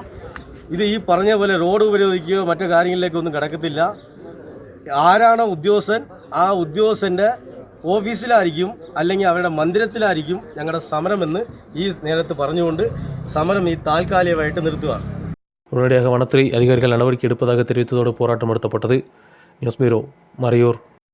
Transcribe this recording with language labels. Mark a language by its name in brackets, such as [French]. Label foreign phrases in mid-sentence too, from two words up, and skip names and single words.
[Malayalam] ഇത് ഈ പറഞ്ഞ പോലെ റോഡ് ഉപരോധിക്കുകയോ മറ്റു കാര്യങ്ങളിലേക്കൊന്നും കിടക്കത്തില്ല. ആരാണോ ഉദ്യോഗസ്ഥൻ ആ ഉദ്യോഗസ്ഥൻ്റെ ഓഫീസിലായിരിക്കും അല്ലെങ്കിൽ അവരുടെ മന്ദിരത്തിലായിരിക്കും ഞങ്ങളുടെ സമരമെന്ന് ഈ നേരത്ത് പറഞ്ഞുകൊണ്ട് സമരം ഈ താൽക്കാലികമായിട്ട് നിർത്തുകയാണ്. [Tamil] உடனடியாக வனத்துறை அதிகாரிகள் நடவடிக்கை எடுப்பதாக தெரிவித்ததோடு போராட்டம் நடத்தப்பட்டது. நியூஸ் பியூரோ, மறையூர்.